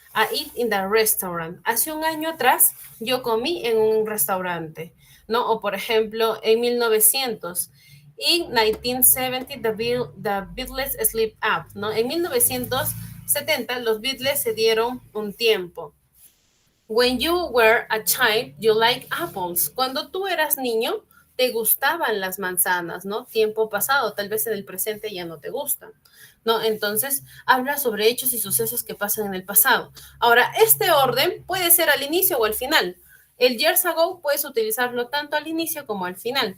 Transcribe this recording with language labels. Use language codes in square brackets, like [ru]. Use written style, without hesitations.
[en] I eat in the restaurant. [es] Hace un año atrás yo comí en un restaurante, ¿no? O por ejemplo, en 1900. [en] In 1970, the Beatles split up, ¿no? [es] En 1970 los Beatles se dieron un tiempo. [en] When you were a child, you like apples. [es] Cuando tú eras niño, te gustaban las manzanas, ¿no? Tiempo pasado, tal vez en el presente ya no te gustan, ¿no? Entonces, habla sobre hechos y sucesos que pasan en el pasado. Ahora, este orden puede ser al inicio o al final. El years ago puedes utilizarlo tanto al inicio como al final.